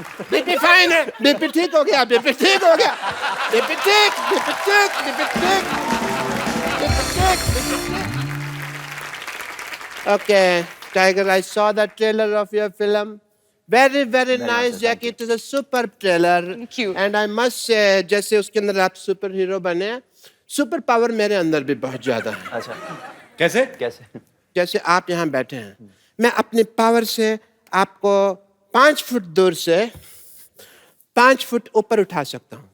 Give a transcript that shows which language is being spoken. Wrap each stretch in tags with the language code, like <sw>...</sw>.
<hi>BP fine है, BP ठीक हो गया, बीपी ठीक हो गया, बीपी ठीक, बीपी ठीक, बीपी ठीक, बीपी ठीक, बीपी ठीक।</hi> <en>Okay, Tiger, I saw the trailer of your film. Very nice, Jackie. It is a superb trailer. Thank you. And I must say,</en> <hi>जैसे उसके अंदर आप सुपर हीरो बने, सुपर पावर मेरे अंदर भी बहुत ज्यादा है। अच्छा कैसे? कैसे? जैसे आप यहाँ बैठे हैं, मैं अपनी पावर से आपको 5 फुट दूर से 5 फुट ऊपर उठा सकता हूँ।</hi>